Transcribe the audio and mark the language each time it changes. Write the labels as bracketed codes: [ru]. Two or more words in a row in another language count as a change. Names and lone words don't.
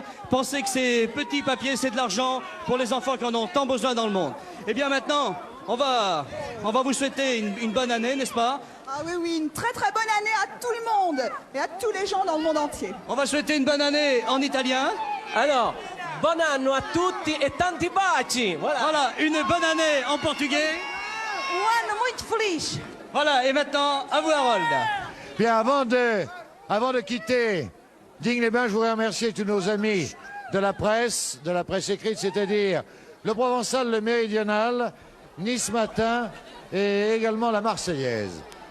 [fr] Pensez que ces petits papiers, c'est de l'argent pour les enfants qui en ont tant besoin dans le monde. Et bien maintenant, on va vous souhaiter une bonne année, n'est-ce pas? Ah oui, oui, une très très bonne année à tout le monde et à tous les gens dans le monde entier. On va souhaiter une bonne année en italien. Alors, [it] buon anno a tutti e tanti baci. [fr] Voilà. Voilà, une bonne année en portugais. [pt] Um ano muito feliz. [fr] Voilà, et maintenant, à vous Harold. Bien, avant de quitter Digne-les-Bains, je voudrais remercier tous nos amis de la presse écrite, c'est-à-dire le Provençal, le Méridional, Nice Matin et également la Marseillaise.